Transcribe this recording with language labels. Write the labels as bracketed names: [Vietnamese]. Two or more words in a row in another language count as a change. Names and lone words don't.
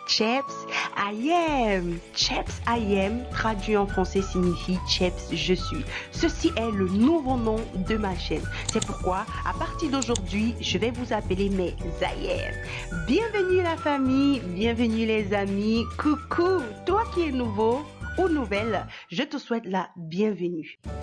[English] Cheps, I am. Cheps, I am, [French] traduit en français, signifie Cheps, je suis. Ceci est le nouveau nom de ma chaîne. C'est pourquoi, à partir d'aujourd'hui, je vais vous appeler mes [English] I am. [French] Bienvenue la famille, bienvenue les amis. Coucou, toi qui es nouveau ou nouvelle, je te souhaite la bienvenue.